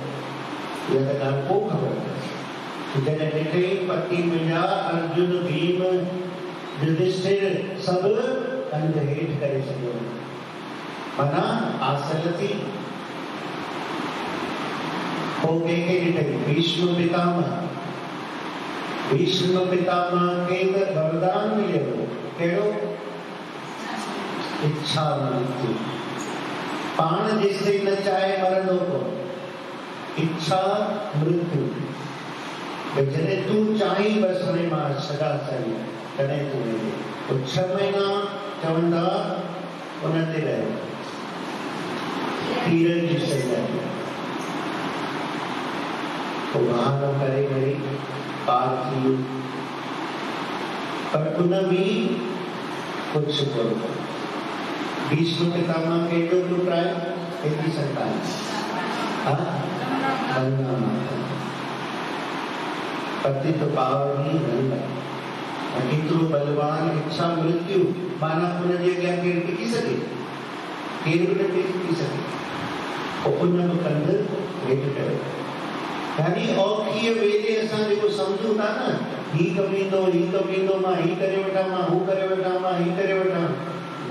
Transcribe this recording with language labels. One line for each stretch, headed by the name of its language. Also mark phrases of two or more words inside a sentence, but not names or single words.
Sindhi: इहा त ॻाल्हि पोइ ख़बर अथसि। जॾहिं ॾिठई पति मुंहिंजा अर्जुन भीम युधिष्ठिर सभु कंधु हेठि करे छॾियो, माना हासिल थी। पोइ कंहिंखे ॾिठई? भीष्म पितामह। भीष्म पितामह खे त वरदान मिलियो। कहिड़ो? इच्छा मृत्यु। पाण जेसिताईं न चाहे मरंदो को। इच्छा मृत्यु। जॾहिं तूं चाहीं बसि हुन मां सदा चाहीं तॾहिं तूं वेंदे। पोइ 6 महीना चवंदा उन ते रहियो, तीरनि जी सजा। पोइ बहानो करे वरी पार थी वियो। पर उन बि कुझु कोन। भीष्म पितामह खे एॾो लुटायो, एॾी संतान पति तो पावनी
Hindi: नहीं है।
Sindhi: केतिरो बलवान इच्छा मृत्यु, माना हुनजे अॻियां केरु टिकी सघे? केरु बि न टिकी सघे। पोइ उन बि कंधु हेठि कयो। यानी औखीअ वेले असां जेको सम्झूं था न, हीउ कमु ईंदो, मां हीउ करे वठां, मां हू करे वठां, मां हीउ करे वठां, न।